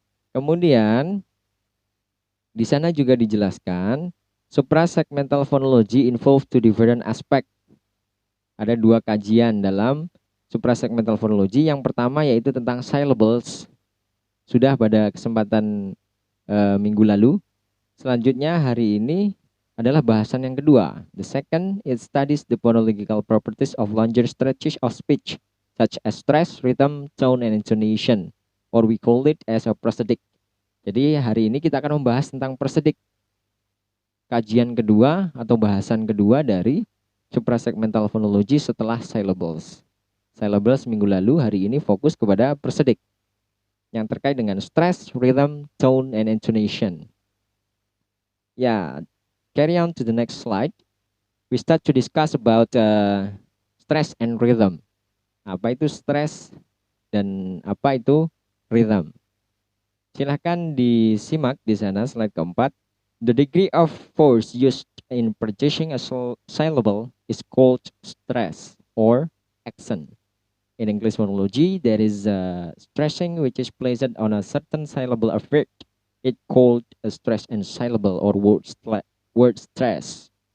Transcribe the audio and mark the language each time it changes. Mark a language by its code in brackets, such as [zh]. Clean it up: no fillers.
[id] Kemudian di sana juga dijelaskan [en] suprasegmental phonology involve two different aspect. [id] Ada dua kajian dalam suprasegmental phonology. Yang pertama yaitu tentang syllables, sudah pada kesempatan minggu lalu. Selanjutnya hari ini adalah bahasan yang kedua. [en] The second, it studies the phonological properties of longer stretches of speech, such as stress, rhythm, tone, and intonation, or we call it as a prosodic. [id] Jadi hari ini kita akan membahas tentang prosodic, kajian kedua atau bahasan kedua dari suprasegmental phonology setelah syllables. Syllables minggu lalu, hari ini fokus kepada prosodic yang terkait dengan stress, rhythm, tone, and intonation. [en] Ya, carry on to the next slide. We start to discuss about stress and rhythm. [id] Apa itu stress dan apa itu rhythm? Silahkan disimak di sana slide keempat. [en] The degree of force used in producing a syllable is called stress or accent. In English phonology, there is stressing which is placed on a certain syllable of word. It called a stress and syllable or word stress.